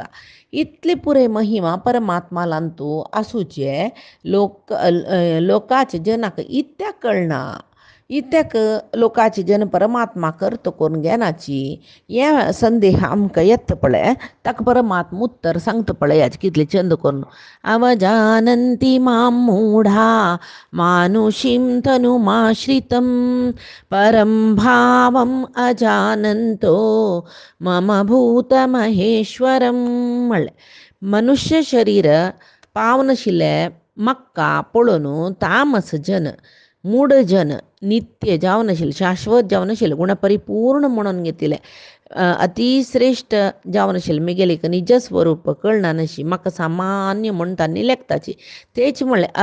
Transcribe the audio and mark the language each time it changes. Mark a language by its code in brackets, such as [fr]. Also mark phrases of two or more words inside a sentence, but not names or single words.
[kok] इतले पुरे महिमा परमात्मालांतू आसूचे लोकाचे जनाक इत्याक कळना इत्याक लोकाचे जन परमात्मा करता कोरून घेनाची हें संदेह आमकां येता पळय ताका परमात्मा उत्तर सांगता पळयाची कितले चंद करून [sa] अवजानन्ति मां मूढा मानुषीं तनुमाश्रितं परं भावम् अजानन्तो मम भूतमहेश्वरं [kok] म्हणलें मनुष्य शरीर पावनाशिल्लें म्हाका पळोवन तामस जन मूढ जन नित्य जावन आशिल्ले शाश्वत जावन आशिल्ले गुणपरिपूर्ण म्हणून घेतिले अतिश्रेष्ठ जावन आशिल्ले म्हगेले एक निज स्वरूप कळना नशी म्हाका सामान्य म्हणटा लेखताची तेच म्हणले